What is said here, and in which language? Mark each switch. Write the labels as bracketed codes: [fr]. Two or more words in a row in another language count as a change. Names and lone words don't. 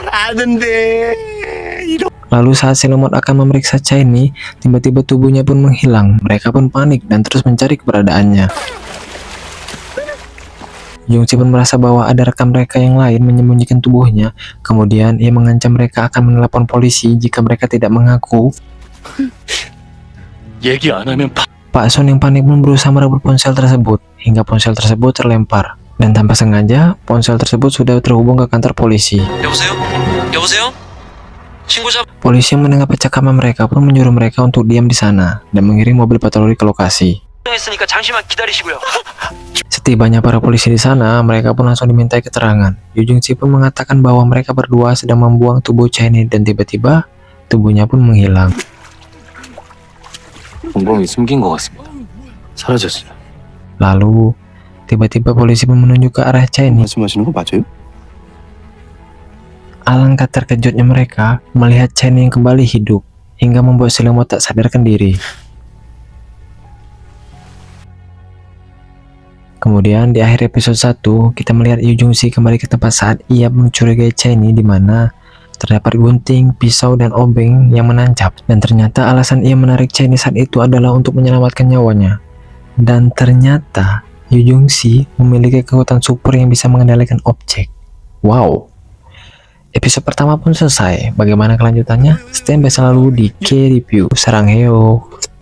[id] Lalu saat Silmot akan memeriksa Chiny, tiba-tiba tubuhnya pun menghilang. Mereka pun panik dan terus mencari keberadaannya. Jung-si pun merasa bahwa ada rekan mereka yang lain menyembunyikan tubuhnya. Kemudian ia mengancam mereka akan menelepon polisi jika mereka tidak mengaku. [ko] 얘기 안 하면 [id] Pak Son yang panik pun berusaha merebut ponsel tersebut hingga ponsel tersebut terlempar, dan tanpa sengaja ponsel tersebut sudah terhubung ke kantor polisi. [ko] 여보세요? 여보세요? 신고자. [id] Polisi yang mendengar percakapan mereka pun menyuruh mereka untuk diam di sana dan mengirim mobil patroli ke lokasi. [ko] 했으니까 잠시만 기다리시고요. [id] Setibanya para polisi di sana, mereka pun langsung dimintai keterangan. Yu Jung-si pun mengatakan bahwa mereka berdua sedang membuang tubuh Chiny dan tiba-tiba tubuhnya pun menghilang. [ko] 공범이 숨긴 것 같습니다. 사라졌어요. [id] Lalu tiba-tiba polisi pun menunjuk ke arah Chiny. [ko] 말씀하시는 거 맞아요? [id] Alangkah terkejutnya mereka melihat Chiny yang kembali hidup hingga membuat Silmot tak sadarkan diri. Kemudian di akhir episode 1 kita melihat Yu Jung-si kembali ke tempat saat ia mencurigai Cheney di mana terdapat gunting, pisau, dan obeng yang menancap, dan ternyata alasan ia menarik Cheney saat itu adalah untuk menyelamatkan nyawanya. Dan ternyata Yu Jung-si memiliki kekuatan super yang bisa mengendalikan objek. Wow. Episode pertama pun selesai. Bagaimana kelanjutannya? [en] Stand by [id] selalu di K-Review. [ko] 사랑해.